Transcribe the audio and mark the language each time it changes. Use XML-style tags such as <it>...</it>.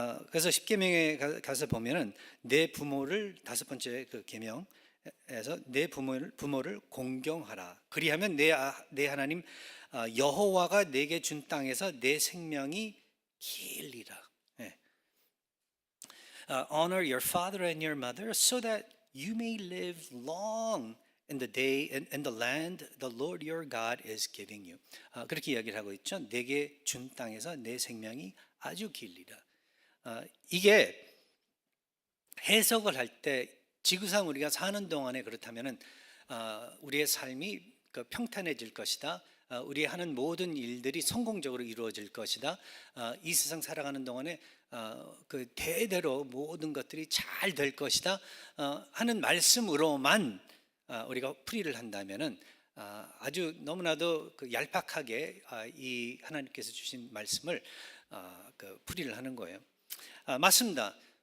<ko>그래서 10계명에 가서 보면은 내 부모를 5번째 그 계명에서 내 부모를 공경하라. 그리하면 내 하나님 여호와가 내게 준 땅에서 내 생명이 길리라.</ko> <en>Honor your father and your mother so that you may live long in the day and the land the Lord your God is giving you.</en> <ko>그렇게 이야기를 하고 있죠. 내게 준 땅에서 내 생명이 아주 길리라. 이게 해석을 할 때 지구상 우리가 사는 동안에 그렇다면은 우리의 삶이 평탄해질 것이다. 우리 하는 모든 일들이 성공적으로 이루어질 것이다. 이 세상 살아가는 동안에 대대로 모든 것들이 잘 될 것이다 하는 말씀으로만 우리가 풀이를 한다면은 아주 너무나도 얄팍하게 이 하나님께서 주신 말씀을 풀이를 하는 거예요. 맞습니다.</ko>